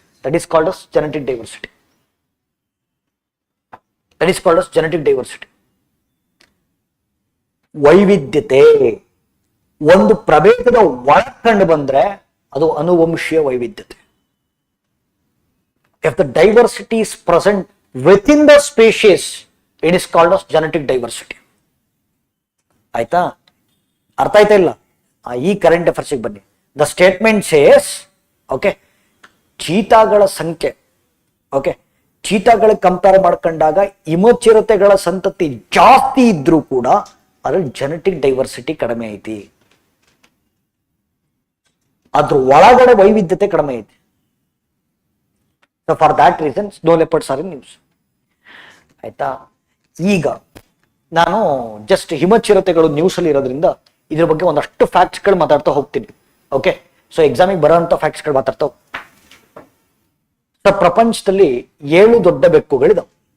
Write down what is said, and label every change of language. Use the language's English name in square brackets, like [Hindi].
[English] That is called as genetic diversity. That is called as genetic diversity. [Kannada] ವೈವಿಧ್ಯತೆ ಒಂದು ಪ್ರಭೇದದ ಒಳಕಂಡು ಬಂದ್ರೆ ಅದು ಅನುವಂಶೀಯ ವೈವಿಧ್ಯತೆ. [English] If the diversity is present within the species, it is called as genetic diversity. [Kannada] ಆಯ್ತಾ? ಅರ್ಥ ಆಯ್ತಾ ಇಲ್ಲ? ಈ ಕರೆಂಟ್ ಅಫೇರ್ಸ್ ಬನ್ನಿ. [English] the statement says, [Kannada] ಓಕೆ, ಚೀತಾಗಳ ಸಂಖ್ಯೆ, ಓಕೆ, ಚೀತಾಗಳಿಗೆ ಕಂಪೇರ್ ಮಾಡ್ಕೊಂಡಾಗ ಹಿಮಚಿರತೆಗಳ ಸಂತತಿ ಜಾಸ್ತಿ ಇದ್ರೂ ಕೂಡ ಅದ್ರಲ್ಲಿ ಜೆನೆಟಿಕ್ ಡೈವರ್ಸಿಟಿ ಕಡಿಮೆ ಐತಿ, ಅದ್ರ ಒಳಗಡೆ ವೈವಿಧ್ಯತೆ ಕಡಿಮೆ ಐತಿ. [English] So for that reason, snow leopards are in use. [Kannada] ಆಯ್ತಾ? ಈಗ ನಾನು ಜಸ್ಟ್ ಹಿಮಚಿರತೆಗಳು ನ್ಯೂಸ್ ಅಲ್ಲಿ ಇರೋದ್ರಿಂದ ಇದ್ರ ಬಗ್ಗೆ ಒಂದಷ್ಟು ಫ್ಯಾಕ್ಟ್ಸ್ ಗಳು ಮಾತಾಡ್ತಾ ಹೋಗ್ತೀನಿ. ಓಕೆ, ಸೊ ಎಕ್ಸಾಮಿಗೆ ಬರೋಂಥ ಫ್ಯಾಕ್ಟ್ಸ್ ಗಳು ಮಾತಾಡ್ತಾ ಹೋಗ್ತೀನಿ. ಪ್ರಪಂಚದಲ್ಲಿ 7 ದೊಡ್ಡ ಬೆಕ್ಕುಗಳಿದಾವೆ.